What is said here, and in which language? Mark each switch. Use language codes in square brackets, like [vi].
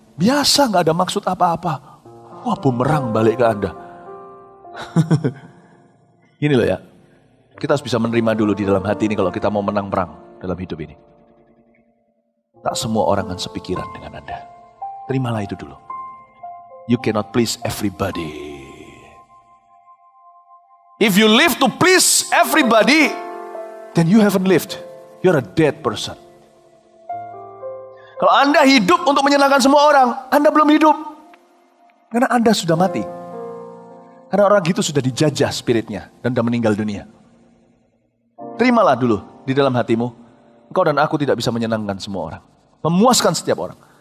[id] Biasa, gak ada maksud apa-apa. Wah, bumerang balik ke Anda. Gini loh ya. Kita harus bisa menerima dulu di dalam hati ini kalau kita mau menang perang dalam hidup ini. Tak semua orang akan sepikiran dengan Anda. Terimalah itu dulu. [en] You cannot please everybody. If you live to please everybody, then you haven't lived. You're a dead person. [id] Kalau Anda hidup untuk menyenangkan semua orang, Anda belum hidup. Karena Anda sudah mati. Karena orang itu sudah dijajah spiritnya dan sudah meninggal dunia. Terimalah dulu di dalam hatimu, engkau dan aku tidak bisa menyenangkan semua orang. Memuaskan setiap orang.